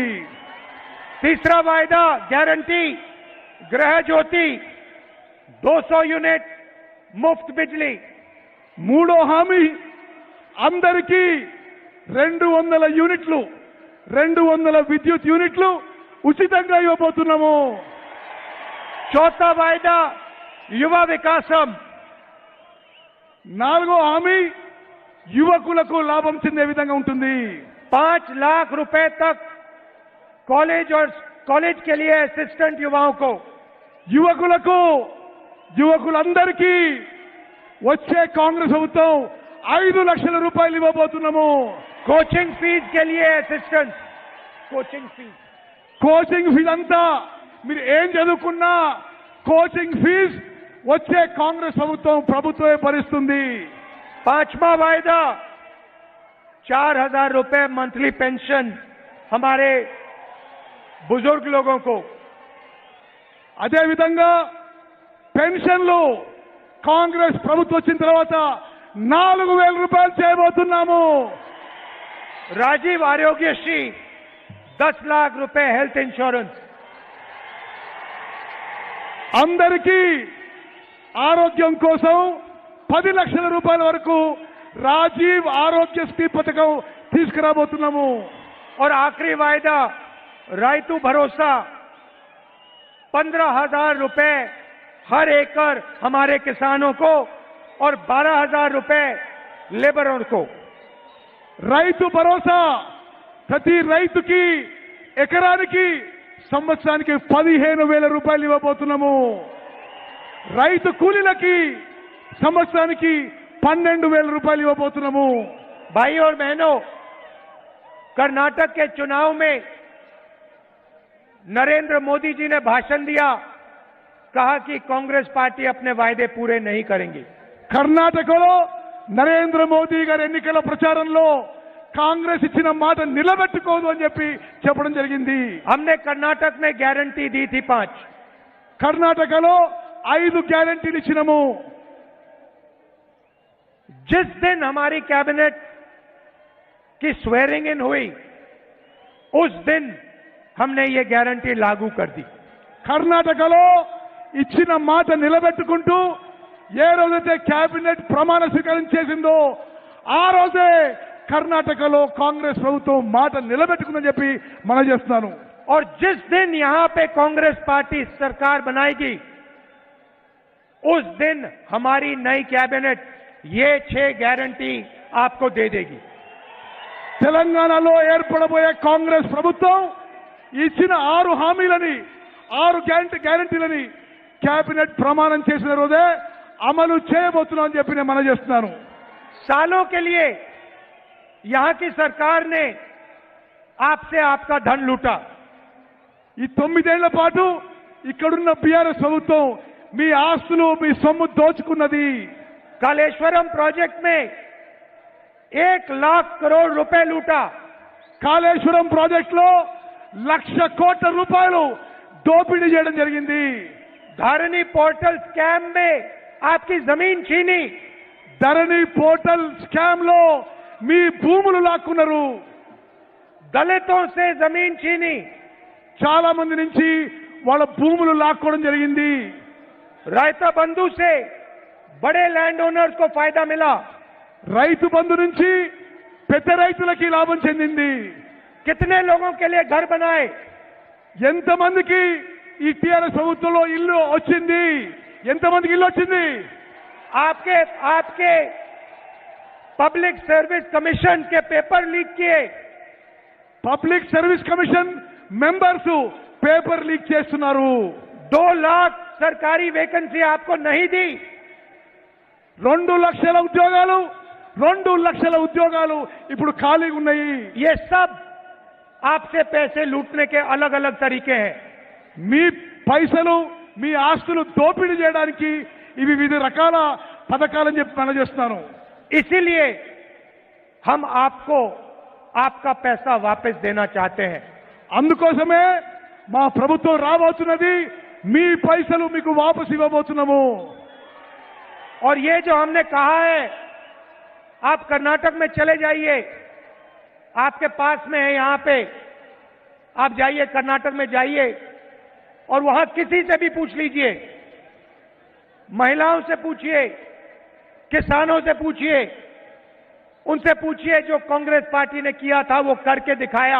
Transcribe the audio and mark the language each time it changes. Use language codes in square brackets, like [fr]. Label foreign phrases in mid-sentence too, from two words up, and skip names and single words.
[hi] तीसरा वायदा गारंटी गृह ज्योति 200 यूनिट मुफ्त बिजली. [te] మూడో హామీ అందరికీ 200 యూనిట్లు 200 విద్యుత్ యూనిట్లు ఉచితంగా ఇవ్వబోతున్నాము. [hi] चौथा वायदा युवा विकासम. [te] నాలుగో హామీ యువకులకు లాభం చెందే విధంగా ఉంటుంది. [hi] 5 लाख रुपए तक कॉलेज और कॉलेज के लिए असिस्टेंट युवाओं को. [te] యువకులందరికీ వచ్చే కాంగ్రెస్ ప్రభుత్వం 5 లక్షల రూపాయలు ఇవ్వబోతున్నాము. [en] coaching fees [hi] के लिए असिस्टेंट. [en] coaching fees [te] అంతా మీరు ఏం చదువుకున్నా [en] coaching fees [te] వచ్చే కాంగ్రెస్ ప్రభుత్వమే భరిస్తుంది. [hi] 5वां वायदा 4000 रुपए [en] monthly pension [hi] हमारे बुजुर्ग लोगों को. [te] అదే విధంగా పెన్షన్లు కాంగ్రెస్ ప్రభుత్వం వచ్చిన తర్వాత 4000 రూపాయలు చేయబోతున్నాము. [hi] राजीव आरोग्यश्री 10 लाख रुपए [en] health insurance. [te] అందరికీ ఆరోగ్యం కోసం 10 లక్షల రూపాయల వరకు రాజీవ్ ఆరోగ్యశ్రీ పథకం తీసుకురాబోతున్నాము. [hi] और आखिरी वायदा रायतू भरोसा 15,000 रुपए हर एकड़ हमारे किसानों को और 12,000 रुपए लेबरों को. [te] రైతు భరోసా ప్రతి రైతుకి ఎకరానికి సంవత్సరానికి 15,000 రూపాయలు ఇవ్వబోతున్నాము. రైతు కూలీలకి సంవత్సరానికి 12,000 రూపాయలు ఇవ్వబోతున్నాము. [hi] भाई और बहनों, कर्नाटक के चुनाव में नरेंद्र मोदी जी ने भाषण दिया, कहा कि कांग्रेस पार्टी अपने वायदे पूरे नहीं करेंगी. [te] కర్ణాటకలో నరేంద్ర మోదీ గారి ఎన్నికల ప్రచారంలో కాంగ్రెస్ ఇచ్చిన మాట నిలబెట్టుకోదు అని చెప్పడం జరిగింది. [hi] हमने कर्नाटक में गारंटी दी थी 5. [te] కర్ణాటకలో 5 గ్యారెంటీలు ఇచ్చినాము. [hi] जिस दिन हमारी कैबिनेट की [en] swearing in [hi] हुई उस दिन हमने ये गारंटी लागू कर दी. [te] కర్ణాటకలో ఇచ్చిన మాట నిలబెట్టుకుంటూ ఏ రోజైతే కేబినెట్ ప్రమాణ స్వీకారం చేసిందో ఆ రోజే కర్ణాటకలో కాంగ్రెస్ ప్రభుత్వం మాట నిలబెట్టుకుందని చెప్పి మనం చేస్తున్నాను. [hi] और जिस दिन यहां पे कांग्रेस पार्टी सरकार बनाएगी उस दिन हमारी नई कैबिनेट ये 6 गारंटी आपको दे देगी. [te] తెలంగాణలో ఏర్పడబోయే కాంగ్రెస్ ప్రభుత్వం ఇచ్చిన 6 హామీలని 6 గ్యారెంటీలని కేబినెట్ ప్రమాణం చేసిన రోజే అమలు చేయబోతున్నామని చెప్పి నేను మనం చేస్తున్నాను. [hi] सालों के लिए यहां की सरकार ने आपसे आपका धन लूटा. [te] ఈ 9 ఏళ్ల పాటు ఇక్కడున్న బీఆర్ఎస్ ప్రభుత్వం మీ ఆస్తులు మీ సొమ్ము దోచుకున్నది. [hi] कालेश्वरम प्रोजेक्ट में 1 लाख करोड़ रुपए लूटा. [te] కాళేశ్వరం ప్రాజెక్టులో 1,00,000 కోట్ల రూపాయలు దోపిడీ చేయడం జరిగింది. [hi] धरनी [en] portal scam [hi] में आपकी जमीन छीनी. [te] ధరణి [en] portal scam [te] లో మీ భూములు లాక్కున్నారు. [hi] दलितों से जमीन छीनी. [te] చాలా మంది నుంచి వాళ్ళ భూములు లాక్కోవడం జరిగింది. [hi] रायता बंधु से बड़े [en] land owners [hi] को फायदा मिला. [te] రైతు బంధు నుంచి పెద్ద రైతులకి లాభం చెందింది. [hi] कितने लोगों के लिए घर बनाए. [te] ఎంతమందికి ఈ టీఆర్ఎస్ ప్రభుత్వంలో ఇల్లు వచ్చింది? ఎంతమందికి ఇల్లు వచ్చింది? [hi] आपके पब्लिक सर्विस कमीशन के [en] paper leak [hi] किए. [te] పబ్లిక్ సర్వీస్ కమిషన్ మెంబర్స్ [en] paper leak [te] చేస్తున్నారు. [hi] 2 लाख सरकारी वैकेंसी आपको नहीं दी. [te] 2 లక్షల ఉద్యోగాలు ఇప్పుడు ఖాళీగా ఉన్నాయి. [hi] ये सब आपसे पैसे लूटने के अलग अलग तरीके हैं. [te] మీ పైసలు మీ ఆస్తులు దోపిడీ చేయడానికి ఇవి వివిధ రకాల పథకాలని చెప్పి మనం చేస్తున్నాను. [hi] इसीलिए हम आपको आपका पैसा वापस देना चाहते हैं. [te] అందుకోసమే మా ప్రభుత్వం రాబోతున్నది. మీ పైసలు మీకు వాపసు ఇవ్వబోతున్నాము. [hi] और ये जो हमने कहा है, आप कर्नाटक में चले जाइए, आपके पास में है, यहां पे आप जाइए, कर्नाटक में जाइए और वहां किसी से भी पूछ लीजिए, महिलाओं से पूछिए, किसानों से पूछिए, उनसे पूछिए जो कांग्रेस पार्टी ने किया था वो करके दिखाया.